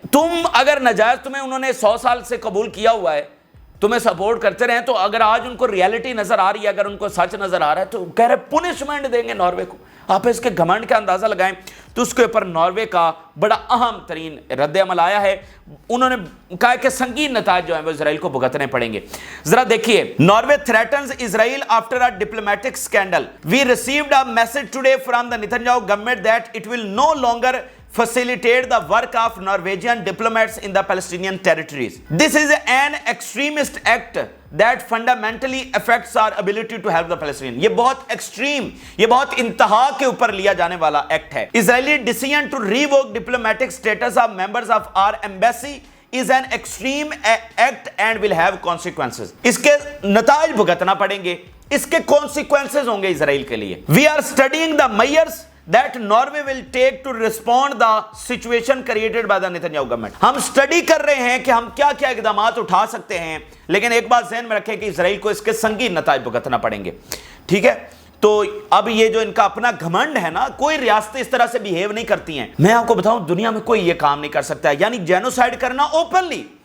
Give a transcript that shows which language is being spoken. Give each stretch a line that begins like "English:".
Urdu: تم اگر ناجائز تمہیں انہوں نے 100 سال سے قبول کیا ہوا ہے, تمہیں سپورٹ کرتے رہے, تو اگر آج ان کو ریالٹی نظر آ رہی ہے, اگر ان کو سچ نظر آ رہا ہے تو کہہ رہے پنشمنٹ دیں گے ناروے کو. آپ اس کے گھمنڈ کا اندازہ لگائیں تو اس کے اوپر ناروے کا بڑا اہم ترین رد عمل آیا ہے. انہوں نے کہا کہ سنگین نتائج جو ہیں وہ اسرائیل کو بھگتنے پڑیں گے. ذرا دیکھیے,
English: Norway threatens Israel after a diplomatic scandal. We received a message today from the Netanyahu government that it will no longer facilitate the work of Norwegian diplomats in the Palestinian territories. This is an extremist act that fundamentally affects our ability to help the Palestinians.
Urdu: یہ بہت extreme, یہ بہت انتہا کے اوپر لیا جانے والا ایکٹ ہے.
English: Israeli decision to revoke diplomatic status of members of our embassy is an extreme act and will have consequences.
Urdu: اس کے نتائج بھگتنا پڑیں گے, اس کے consequences ہوں گے اسرائیل کے لیے.
English: We are studying the measures that Norway will take to respond the situation created by the Netanyahu government.
Urdu: ہم اسٹڈی کر رہے ہیں کہ ہم کیا کیا اقدامات اٹھا سکتے ہیں, لیکن ایک بات ذہن میں رکھیں کہ اسرائیل کو اس کے سنگین نتائج بھگتنا پڑیں گے. ٹھیک ہے, تو اب یہ جو ان کا اپنا گھمنڈ ہے نا, کوئی ریاستیں اس طرح سے بیہیو نہیں کرتی ہیں. میں آپ کو بتاؤں دنیا میں کوئی یہ کام نہیں کر سکتا ہے, یعنی جینوسائیڈ کرنا اوپنلی.